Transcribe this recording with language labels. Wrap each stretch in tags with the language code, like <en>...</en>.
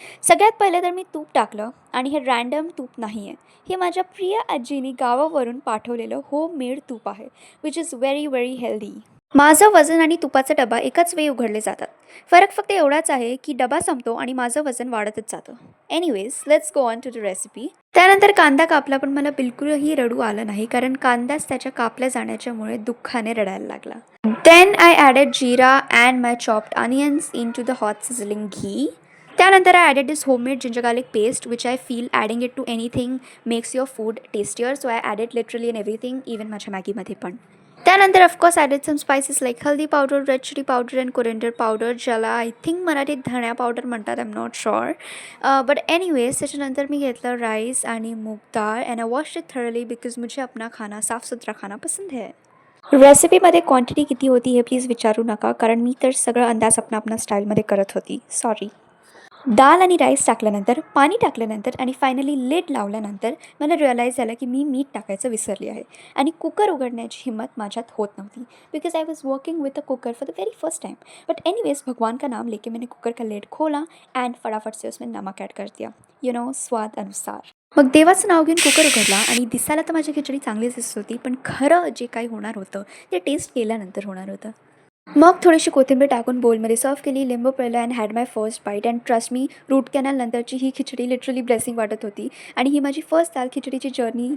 <mr>सगळ्यात पहिले तर मी तूप टाकलं आणि हे रँडम तूप नाही आहे. हे माझ्या प्रिय आजीनी गावावरून पाठवलेलं होममेड तूप आहे,</mr> <en>Which is very very healthy.</en> <mr>माझं वजन आणि तुपाचा डबा एकाच वेळी उघडले जातात. फरक फक्त एवढाच आहे की डबा संपतो आणि माझं वजन वाढतच जातं.</mr> <en>Anyways, let's go on to the recipe.</en> <mr>त्यानंतर कांदा कापला, पण मला बिलकुलही रडू आलं नाही कारण कांदाच त्याच्या कापल्या जाण्याच्यामुळे दुःखाने रडायला लागला.</mr> <en>Then I added jeera and my chopped onions into the hot sizzling ghee. त्यानंतर I added this homemade ginger garlic paste which I feel adding it to anything makes your food tastier. So I added literally in everything,</en> <mr>even माझ्या मॅगीमध्ये पण.</mr> <en>त्यानंतर of course added some spices like haldi powder, red chilli powder and coriander powder, ज्याला I think</en> <mr>मराठीत धण्या powder म्हणतात,</mr> <en>I am not sure.</en> <mr>But anyways, त्याच्यानंतर मी घेतलं rice आणि मूग डाळ</mr> <en>and I washed it thoroughly because</en> <hi>मुझे अपना खाना साफ सुथरा खाना पसंद है.</hi> <mr>रेसिपीमध्ये क्वांटिटी किती होती हे प्लीज विचारू नका, कारण मी तर सगळं अंदाज आपणा स्टाईलमध्ये करत होती. सॉरी. डाळ आणि राईस टाकल्यानंतर, पाणी टाकल्यानंतर आणि फायनली लिड लावल्यानंतर मला रिअलाईज झालं की मी मीठ टाकायचं विसरली आहे आणि कुकर उघडण्याची हिम्मत माझ्यात होत नव्हती</mr> <en>Because I was working with a cooker for the very first time. But anyways,</en> <hi>भगवान का नाम लेके मैंने कुकर का लिड खोला अँड फटाफट से उसमें नमक ॲड कर दिया,</hi> <en>you know,</en> <hi>स्वाद अनुसार.</hi> <mr>मग देवाचं नाव घेऊन कुकर उघडला आणि दिसायला तर माझी खिचडी चांगलीच दिसत होती, पण खरं जे काही होणार होतं ते टेस्ट केल्यानंतर होणार होतं. मग थोडीशी कोथिंबीर टाकून बोलमध्ये सर्व केली, लिंबू पिळलं</mr> <en>And had my first bite. And trust me,</en> <mr>route canal नंतरची ही खिचडी लिटरली ब्लेसिंग वाटत होती आणि ही माझी फर्स्ट दाल खिचडीची जर्नी.</mr>